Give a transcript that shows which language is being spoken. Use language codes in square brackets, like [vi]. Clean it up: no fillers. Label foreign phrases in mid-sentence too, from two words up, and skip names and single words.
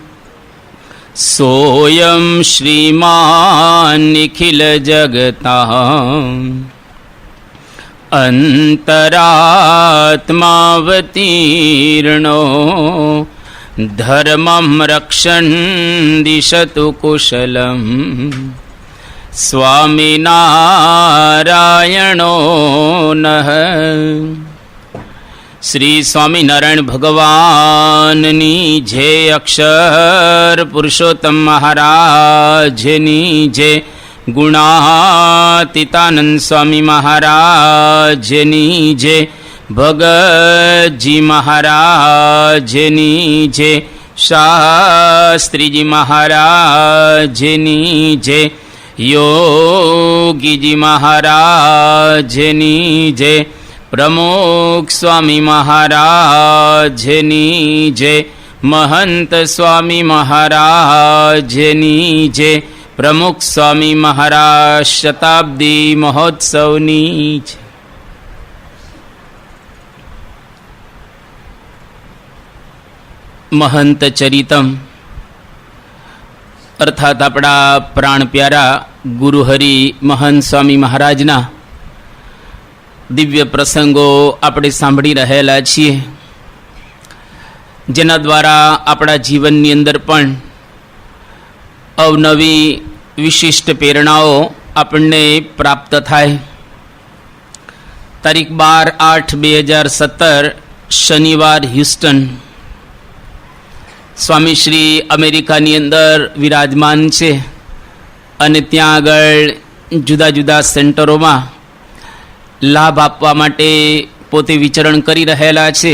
[sa] सोऽयं श्रीमान् निखिल जगताम् अंतरात्मावतीर्णो धर्मं रक्षन् दिशतु कुशलम् स्वामिनारायणो नः। [gu] શ્રી સ્વામિનારાયણ ભગવાનની જય। અક્ષર પુરુષોત્તમ મહારાજની જય। ગુણાતીતાનંદ સ્વામી મહારાજની જય। ભગત જી મહારાજની જય। શાસ્ત્રી જી મહારાજની જય। યોગી જી મહારાજની જય। પ્રમુખ સ્વામી મહારાજની જય। મહંત સ્વામી મહારાજની જય। પ્રમુખ સ્વામી મહારાજ શતાબ્દી મહોત્સવની જય। મહંત ચરિતમ અર્થાત આપણા પ્રાણ પ્યારા ગુરુહરિ મહંત સ્વામી મહારાજના દિવ્ય પ્રસંગો આપણે સાંભળી રહેલા છીએ, જેના દ્વારા આપણા જીવનની અંદર પણ અવનવી વિશિષ્ટ પ્રેરણાઓ આપણને પ્રાપ્ત થાય। તારીખ 12/8/2017 શનિવાર હ્યુસ્ટન સ્વામી શ્રી અમેરિકાની અંદર વિરાજમાન છે અને ત્યાં આગળ જુદા જુદા સેન્ટરોમાં લાભ આપવા માટે પોતે વિચરણ કરી રહેલા છે।